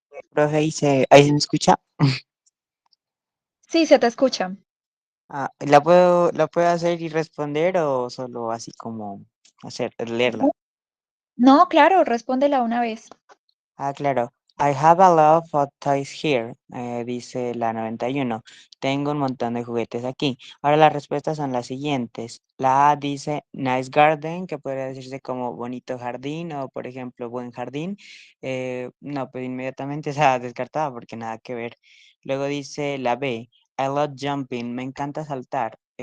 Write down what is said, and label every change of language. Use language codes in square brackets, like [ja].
[es] Profe, ahí se me escucha. Sí, se te escucha. Ah, la puedo hacer y responder o solo así como leerla? No, claro, respóndela una vez. Ah, claro. [en] I have a lot of toys here, [es] dice la 91. Tengo un montón de juguetes aquí. Ahora las respuestas son las siguientes. La A dice [en] nice garden, [es] que podría decirse como bonito jardín o, por ejemplo, buen jardín. No, pues inmediatamente esa descartada porque nada que ver. Luego dice la B, [en] I love jumping, [es] me encanta saltar.